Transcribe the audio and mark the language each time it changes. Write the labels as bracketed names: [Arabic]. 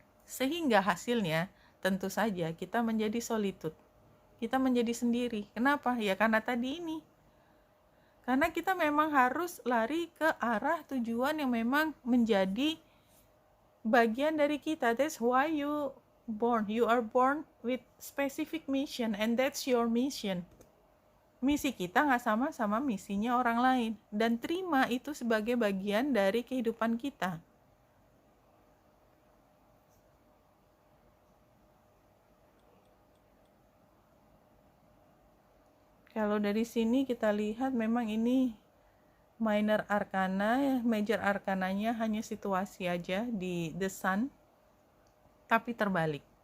[Indonesian] Sehingga hasilnya tentu saja kita menjadi solitude. Kita menjadi sendiri. Kenapa? Ya karena tadi ini. Karena kita memang harus lari ke arah tujuan yang memang menjadi bagian dari kita. [English] That's why you are born with specific mission, and that's your mission. [Indonesian] Misi kita nggak sama misinya orang lain, dan terima itu sebagai bagian dari kehidupan kita. Kalau dari sini kita lihat memang ini minor arcana, major arcananya hanya situasi aja di The Sun, tapi terbalik.